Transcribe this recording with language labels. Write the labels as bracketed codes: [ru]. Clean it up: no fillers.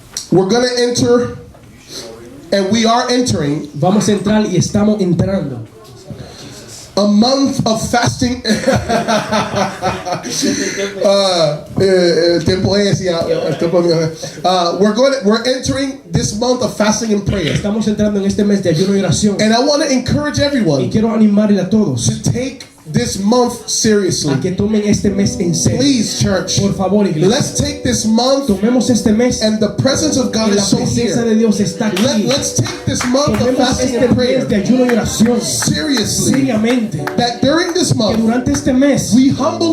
[en] We're going to enter, and we are entering [es] Vamos a entrar y estamos entrando [en] a month of fasting. [es] El tiempo es ya, el tiempo mío. [en] We're entering this month of fasting and prayer. [es] Estamos entrando en este mes de ayuno y oración. [en] And I want to encourage [es] Y [en] everyone [es] quiero animarle a todos [en] to take this month seriously. [es] a que tomen este mes en serio. [en] Please, church. [es] Por favor, iglesia. [en] Let's take this month, [es] Tomemos este mes [en] and the presence of God [es] y la [en] is so [es] presencia [en] here. [es] de Dios está aquí. [en] Let's take this month of [es] Tomemos [en] fasting [es] este [en] and [es] mes [en] prayer [es] de ayuno y oración [en] seriously. [es] seriamente. [en] That during this [es] Que [en] month [es] durante este mes [en] we humble